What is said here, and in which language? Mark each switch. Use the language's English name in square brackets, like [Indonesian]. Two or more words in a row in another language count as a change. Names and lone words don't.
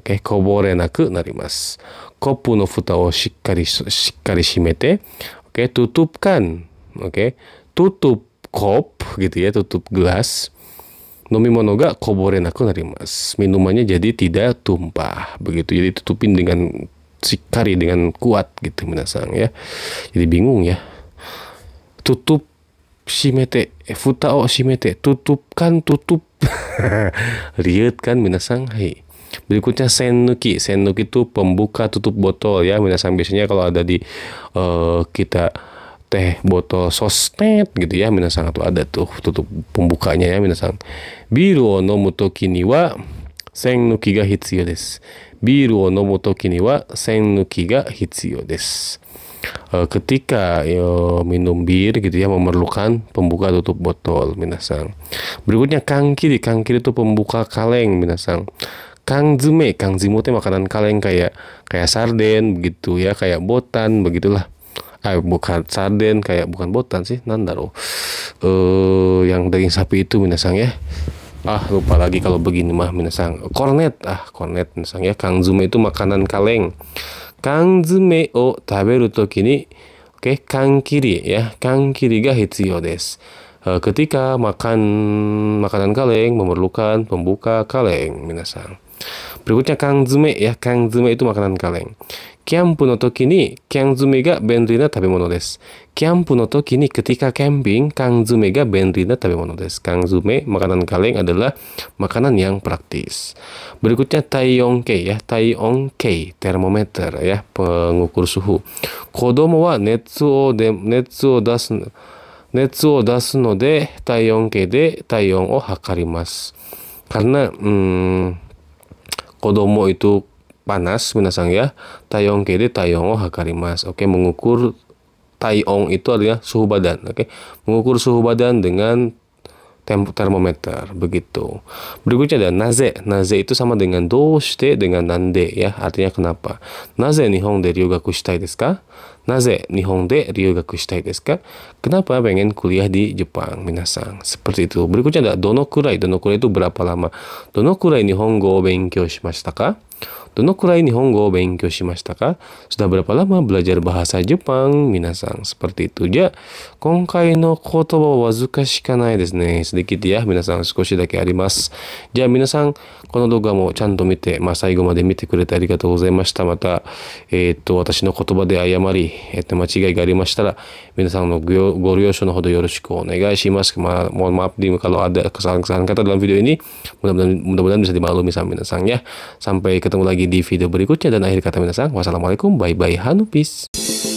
[Japanese] Oke, こぼれなくなります。コップのふたをしっかり閉めて. [Indonesian] Oke, tutupkan. Oke, tutup kop gitu ya, tutup gelas. [Japanese] 飲み物がこぼれなくなります. [Indonesian] Minumannya jadi tidak tumpah. Begitu. Jadi tutupin dengan shikari, dengan kuat gitu minasang ya. Jadi bingung ya. Tutup shimete, [Japanese] ふたを閉めて, [Indonesian] tutupkan tutup. Riet kan minasang. Hai. Berikutnya sennuki. Sennuki itu pembuka tutup botol ya minasang. Biasanya kalau ada di kita teh botol sosmed gitu ya minasang, atau ada tuh tutup pembukanya ya minasang. [Japanese] ビールを飲むときには栓抜きが必要です. ビールを飲むときには栓抜きが必要です. [Indonesian] Ketika minum bir gitu ya memerlukan pembuka tutup botol minasang. Berikutnya kangkiri. Kangkiri itu pembuka kaleng minasang. Kangzume. Kangzume itu makanan kaleng kayak sarden begitu ya, kayak botan begitulah. Bukan sarden, kayak bukan botan sih, nandaro. Yang daging sapi itu minasang ya. Lupa lagi kalau begini mah minasang. Kornet. Kornet minasang ya. Kangzume itu makanan kaleng. [Japanese] 缶詰を食べるときに, oke, kangkiri ya. 缶切りが必要です. [Indonesian] Ketika makan makanan kaleng memerlukan pembuka kaleng minasang. Berikutnya kangzume ya. Kangzume itu makanan kaleng. [Japanese] キャンプのときに缶詰が便利な食べ物です. キャンプのときに, [Indonesian] ketika camping, [Japanese] 缶詰が便利な食べ物です. [Indonesian] Kangzume, makanan kaleng, adalah makanan yang praktis. Berikutnya taiyonkei ya. Taiyonkei, termometer ya, pengukur suhu. [Japanese] 子供は熱を出すので体温計で体温を測ります. [Indonesian] Karena kodomo itu panas minasang ya. [Japanese] 体温計で体温を測ります. [Indonesian] Oke, mengukur taiyon itu adalah suhu badan. Oke, mengukur suhu badan dengan termometer begitu. Berikutnya ada naze. Naze itu sama dengan doshite dengan nande ya, artinya kenapa. [Japanese] なぜ日本で留学したいですか？なぜ日本で留学したいですか? [Indonesian] Kenapa pengen kuliah di Jepang minasang? Seperti itu. Berikutnya ada donokurai. Donokurai itu berapa lama? [Japanese] どのくらい日本語を勉強しましたか？どのくらい日本語を勉強しましたか? [Indonesian] Sudah berapa lama belajar bahasa Jepang minasang? Seperti itu. Ja, [Japanese] 今回の言葉は難しくないですね. [Indonesian] Sedikit ya minasang, [Japanese] 少しだけあります. じゃ、皆さんこの動画もちゃんと見て、最後まで見てくれてありがとうございました. また私の言葉で誤り間違いがありましたら皆さんのご了承のほどよろしくお願いします. [Indonesian] Mohon maaf kalau ada kesalahan-kesalahan kata dalam video ini. Mudah-mudahan bisa dimaklumi sama minasang ya. Sampai ketemu lagi di video berikutnya, dan akhir kata minasang, wassalamualaikum, [English] bye bye, hanu, peace.